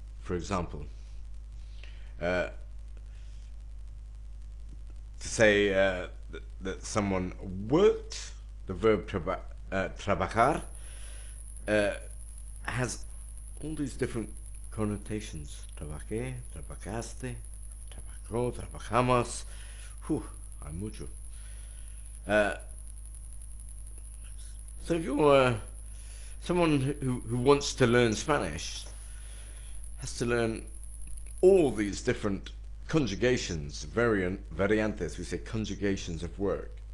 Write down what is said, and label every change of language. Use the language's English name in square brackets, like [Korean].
[English] For example, to say that someone worked, the verb trabajar has all these different connotations. [Spanish] Trabajé, trabajaste, trabajó, trabajamos. Hay mucho. [English] So if you're someone who wants to learn Spanish, has to learn all these different conjugations, variantes, we say conjugations of work.